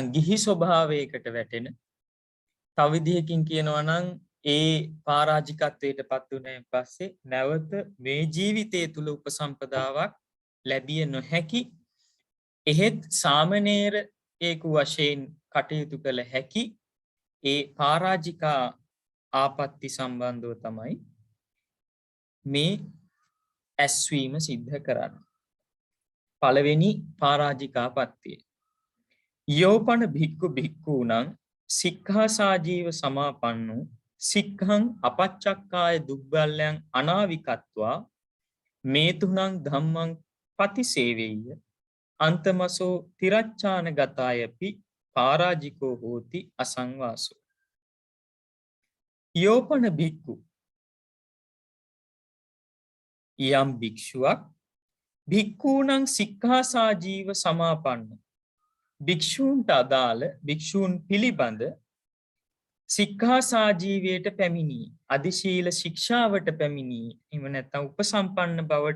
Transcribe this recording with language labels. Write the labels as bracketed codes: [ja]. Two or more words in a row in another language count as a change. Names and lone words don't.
[si] ගිහි ස්වභාවයකට වැටෙන තව විදිහකින් කියනවා නම් ඒ පරාජිකත්වයට පත් වුණාන් පස්සේ නැවත මේ ජීවිතය තුල උපසම්පදාවක් ලැබිය නොහැකි එහෙත් සාමණේර ඒකු වශයෙන් කටයුතු කළ හැකි ඒ පරාජිකා ආපත්‍ති සම්බන්ධව තමයි මේ ඇස්වීම සිද්ධ කරන්නේ. පළවෙනි පරාජිකාපත්තිය. [pi] යෝපන භික්ඛු භික්ඛූණං සික්ඛාසාජීව සමාපන්නෝ සික්ඛං අපච්චක්කාය දුබ්බල්යං අනාවිකත්වා මේ තුනං ධම්මං පතිසේවෙය්‍ය අන්තමසෝ තිරච්ඡාන ගතායපි පරාජිකෝ හෝති අසංවාසෝ. යෝපන භික්ඛු [si] යම් භික්ෂුවක් [pi] භික්ඛූණං සික්ඛාසාජීව සමාපන්න [si] භික්ෂූන්ට අදාළ භික්ෂූන් පිළිබඳ සික්ඛාසාජීවයට පැමිණී අධිශීල ශික්ෂාවට පැමිණී එහෙම නැත්නම් උපසම්පන්න බවට